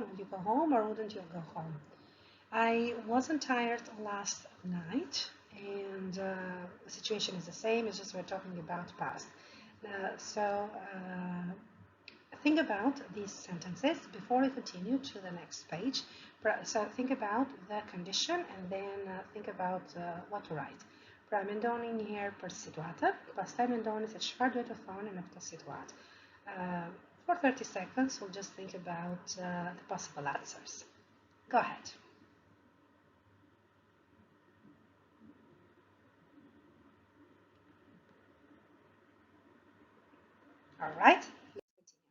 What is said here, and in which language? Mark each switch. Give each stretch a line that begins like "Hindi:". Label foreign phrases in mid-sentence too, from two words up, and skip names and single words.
English: Would you go home or wouldn't you go home? I wasn't tired last night, and the situation is the same, it's just we're talking about past. So think about these sentences before we continue to the next page. So think about the condition and then think about what to write.
Albanian: Pra mendoni një herë për situatë, pastaj mendoni se çfarë duhet të thoni në këtë situatë.
English: For 30 seconds, we'll just think about the possible answers. Go ahead. All right, let's continue.